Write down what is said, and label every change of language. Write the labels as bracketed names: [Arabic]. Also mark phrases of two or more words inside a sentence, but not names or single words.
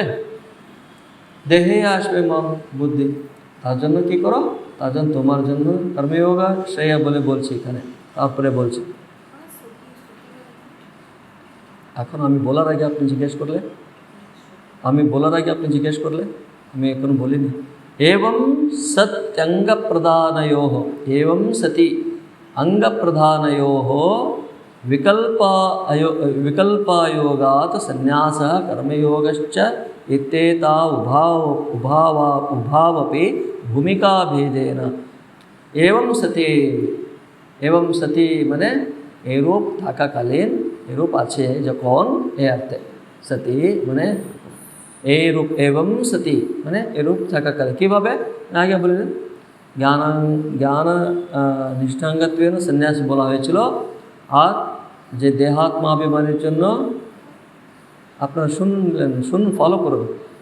[Bangla] দেহে আসবে মন বুদ্ধি, তার জন্য কি করো? তার জন্য তোমার জন্য কর্মযোগ শ্রেয় বলে বলছি এখানে। তারপরে বলছি, এখন আমি বলার আগে আপনি জিজ্ঞেস করলে, আমি এখন বলিনি। [Sanskrit] एवं सत्यंग प्रदानयोः, एवं सति अंग प्रदानयोः विकल्पायोगात् संन्यासः कर्मयोगश्च इत्येता उभावपि भूमिका भेदेन। एवं सति [Bangla] মানে এরূপ থাকাকালীন, এরূপ আছে যখন, এ অর্থে সতি মানে এরূপ, [Sanskrit] एवं সতি [Bangla] মানে এরূপ থাকাকালীন। কীভাবে? আগে বললেন [Sanskrit] জ্ঞান নিষ্ঠাঙ্গত্বেন [Bangla] সন্ন্যাস বলা হয়েছিল। আর যে দেহাত্মাভিমানের জন্য আপনারা শুনুন, ফলো করবেন।